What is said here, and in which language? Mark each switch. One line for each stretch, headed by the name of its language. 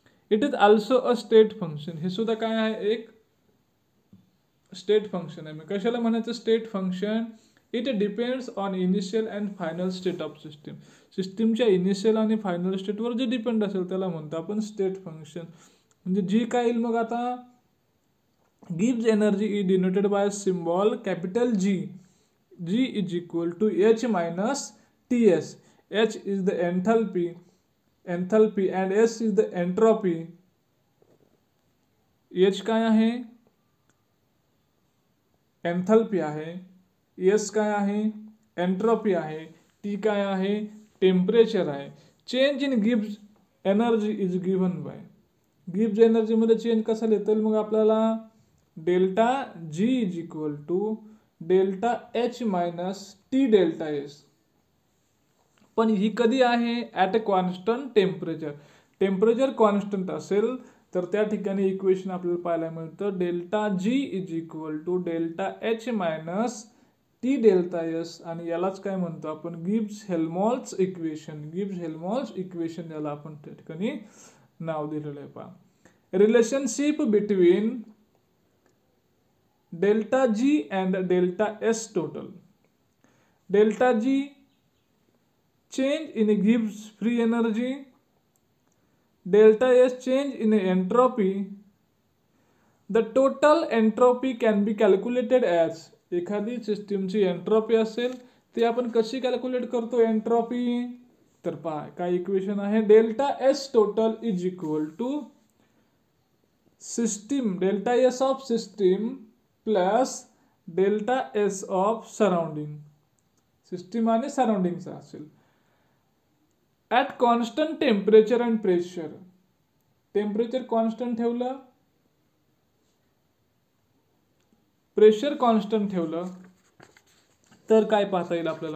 English: It is also a state function.
Marathi: हे सुद्धा काय आहे? एक स्टेट फंक्शन आहे. मग कशाला म्हणायचं state function?
English: It depends on initial and final state of system.
Marathi: सिस्टीमच्या इनिशियल आणि फायनल स्टेटवर जे डिपेंड असेल त्याला म्हणतो आपण स्टेट फंक्शन. म्हणजे जी काय येईल मग आता,
English: gives energy is denoted by a symbol capital G. G is equal to H minus Ts. H is the enthalpy and S is the entropy.
Marathi: H काय आहे? एंथॅल्पी आहे. S काय आहे? एंट्रोपी आहे. T काय आहे? टेम्परेचर आहे.
English: Change in gives energy is given bye.
Marathi: Gives energy मध्ये चेंज कसा लिहिता येईल मग आपल्याला?
English: Delta G is equal to delta H minus T delta S.
Marathi: पण ही कधी आहे?
English: At a constant temperature.
Marathi: Temperature constant असेल तर त्या ठिकाणी इक्वेशन आपल्याला पाहायला मिळतं
English: Delta G is equal to delta H minus T delta S.
Marathi: आणि यालाच काय म्हणतो आपण? Gibbs Helmholtz equation. Gibbs Helmholtz equation याला आपण त्या ठिकाणी नाव दिलेलं आहे.
English: पहा, relationship between delta G and delta S total. Delta G change in Gibbs free energy. Delta S change in entropy. The total entropy can be calculated as.
Marathi: एखादी सिस्टीमची entropy असेल ते आपण कशी कॅल्क्युलेट करतो एंट्रोपी? तर पहा काय इक्वेशन आहे?
English: Delta S total is equal to system delta S of system plus delta S of surrounding.
Marathi: System आणि सराउंडिंगचा असेल
English: At constant temperature and pressure.
Marathi: Temperature constant ठेवलं, प्रेशर कॉन्स्टंट ठेवलं तर काय पाहता येईल आपल्याला?